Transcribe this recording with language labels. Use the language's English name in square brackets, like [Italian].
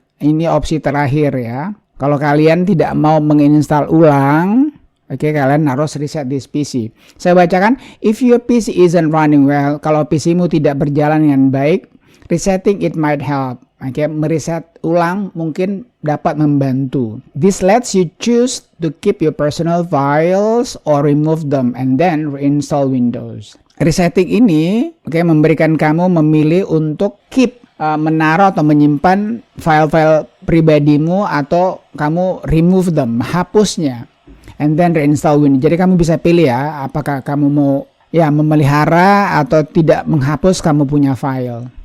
[Indonesian] Ini opsi terakhir ya. Kalau kalian tidak mau menginstal ulang, kalian harus reset this PC. Saya bacakan, [English] if your PC isn't running well, [Indonesian] kalau PC-mu tidak berjalan dengan baik, [English] resetting it might help. [Indonesian] Mereset ulang mungkin dapat membantu. [English] This lets you choose to keep your personal files or remove them and then reinstall Windows. [Indonesian] Resetting ini memberikan kamu memilih untuk keep, menaruh atau menyimpan file-file pribadimu atau kamu [English] remove them, [Indonesian] hapusnya, [English] and then reinstall Windows. [Indonesian] Jadi kamu bisa pilih ya, apakah kamu mau memelihara atau tidak menghapus kamu punya file.